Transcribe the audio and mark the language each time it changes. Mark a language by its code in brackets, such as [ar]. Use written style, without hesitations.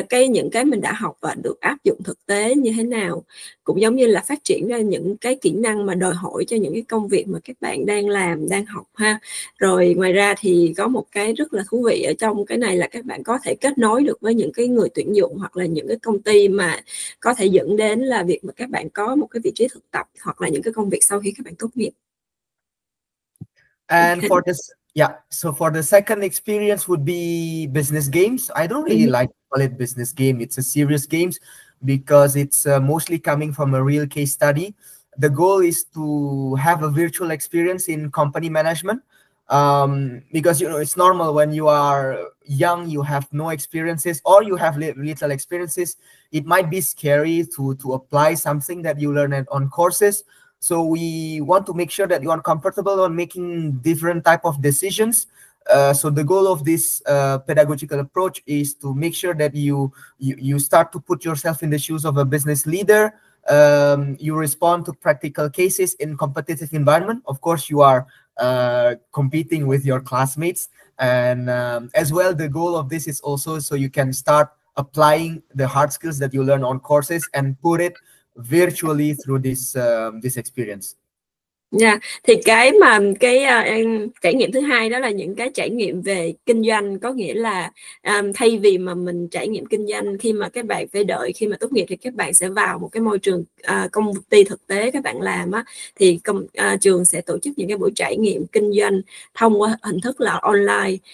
[vi] những cái mình đã học và được áp dụng thực tế như thế nào, cũng giống như là phát triển ra những cái kỹ năng mà đòi hỏi cho những cái công việc mà các bạn đang làm, đang học ha. Rồi ngoài ra thì có một cái rất là thú vị ở trong cái này là các bạn có thể kết nối được với những cái người tuyển dụng hoặc là những cái công ty mà có thể dẫn đến là việc mà các bạn có một cái vị trí thực tập hoặc là những cái công việc sau khi các bạn tốt nghiệp. [en] And for this, so for the second experience would be business games. I don't really like to call it business game. It's a serious games because it's mostly coming from a real case study. The goal is to have a virtual experience in company management. Because, you know, it's normal when you are young, you have no experiences or you have little experiences. It might be scary to apply something that you learn on courses. So we want to make sure that you are comfortable on making different type of decisions. So the goal of this pedagogical approach is to make sure that you start to put yourself in the shoes of a business leader. You respond to practical cases in competitive environment. Of course, you are competing with your classmates, and as well, the goal of this is also so you can start applying the hard skills that you learn on courses and put it virtually through this this experience. [vi] Thì cái mà cái trải nghiệm thứ hai đó là những cái trải nghiệm về kinh doanh, có nghĩa là thay vì mà mình trải nghiệm kinh doanh khi mà các bạn phải đợi khi mà tốt nghiệp thì các bạn sẽ vào một cái môi trường công ty thực tế các bạn làm á, thì trường sẽ tổ chức những cái buổi trải nghiệm kinh doanh thông qua hình thức là online.